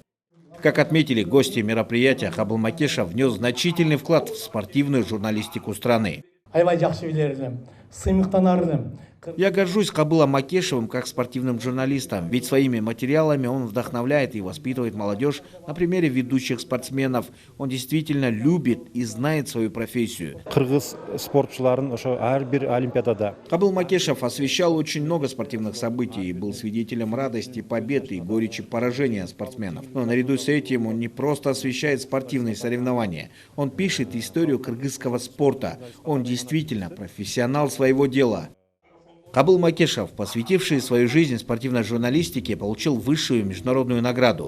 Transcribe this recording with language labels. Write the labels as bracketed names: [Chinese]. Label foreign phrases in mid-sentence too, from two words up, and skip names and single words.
[Russian] Как отметили гости мероприятия, Кабыл Макешев внес значительный вклад в спортивную журналистику страны. Я горжусь Кабылом Макешевым как спортивным журналистом, ведь своими материалами он вдохновляет и воспитывает молодежь на примере ведущих спортсменов. Он действительно любит и знает свою профессию. [Kyrgyz] Кыргыз спортчуларын ошо ар бир олимпиадада. [Russian] Кабыл Макешев освещал очень много спортивных событий и был свидетелем радости, побед и горечи поражения спортсменов. Но наряду с этим он не просто освещает спортивные соревнования. Он пишет историю кыргызского спорта. Он действительно профессионал своего дела. Кабыл Макешев, посвятивший свою жизнь спортивной журналистике, получил высшую международную награду.